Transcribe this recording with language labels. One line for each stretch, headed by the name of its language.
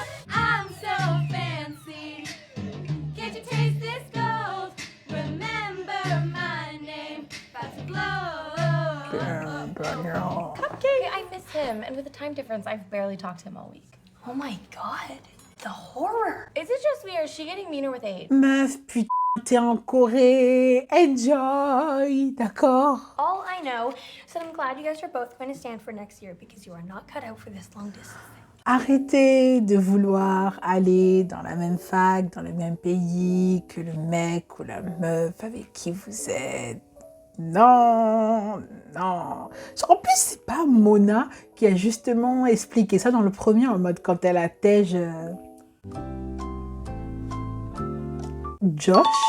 English: I'm so fancy. Can't you taste this gold? Remember my name. About to blow. Okay, I miss him, and with the time difference, I've barely talked to him all week. Oh my god, the horror! Is it just me, or is she getting meaner with age?
French: Meuf, putain, t'es en Corée.
English: Enjoy,
French: d'accord?
English: All I know is that I'm glad you guys are both going to stand for next year because you are not cut out for this long distance thing.
French: Arrêtez de vouloir aller dans la même fac, dans le même pays que le mec ou la meuf avec qui vous êtes. Non, non. En plus, c'est pas Mona qui a justement expliqué ça dans le premier, en mode quand elle attège Josh.